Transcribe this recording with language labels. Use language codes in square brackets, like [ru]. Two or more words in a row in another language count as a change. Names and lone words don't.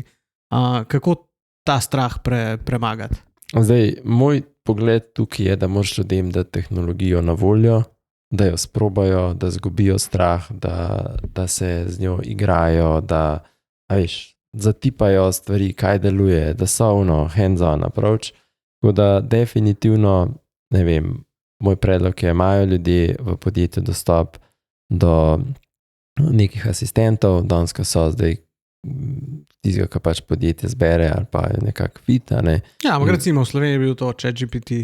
[sl] Kako ta strah premagati? Zdaj, moj pogled tukaj je, da moraš ljudem dati tehnologijo na voljo, da jo sprobajo, da zgubijo strah, da se z njo igrajo, da zatipajo stvari, kaj deluje, da so [en] hands-on approach. [sl] Tako da definitivno, ne vem, moj predlog je, imajo ljudje v podjetju dostop do nekih asistentov, danes, ko so zdaj tistega, ki pač podjetje zbere ali pa je nekako fit. Ja, ampak recimo v Sloveniji je bil to ChatGPT.